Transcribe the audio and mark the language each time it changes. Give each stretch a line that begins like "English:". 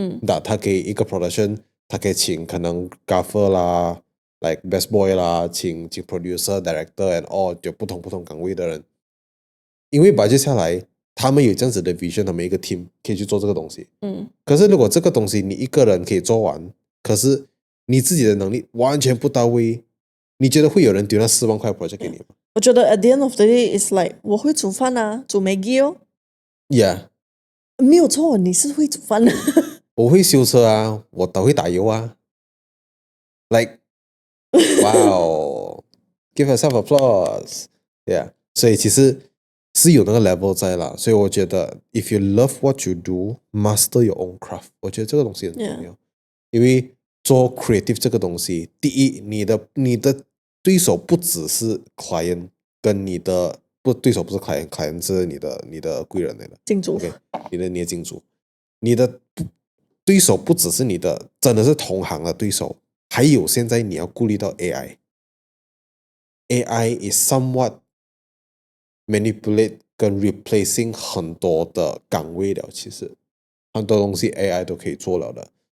Chinese: 那他可以一个 production，他可以请可能 gaffer 啦，like best boy 啦，请 producer、director and all 就不同岗位的人，因为 budget 下来，他们有这样子的 vision，他们一个 team 可以去做这个东西。可是如果这个东西你一个人可以做完，可是你自己的能力完全不到位，你觉得会有人丢那4万块 project 给你吗我觉得
English: at the end of the day is like
Chinese: 我会煮饭啊，煮 Maggie 哦，
English: ？Yeah，
Chinese: 没有错，你是会煮饭的。我会修车啊，我都会打油啊。
English: Like， wow， give yourself applause。
Chinese: Yeah， 所以其实是有那个 level 在啦。所以我觉得
English: if you love what you do，master your own craft，
Chinese: 我觉得这个东西很重要。因为做 creative 这个东西，第一，你的对手不只是 client， 跟你的对手不是 client 是你的贵人来的，金主，OK， 你的金主，你的对手不只是你的，真的是同行的对手，还有现在你要顾虑到
English: AI is somewhat manipulate
Chinese: 跟 replacing 很多的岗位了，其实很多东西 AI 都可以做了的。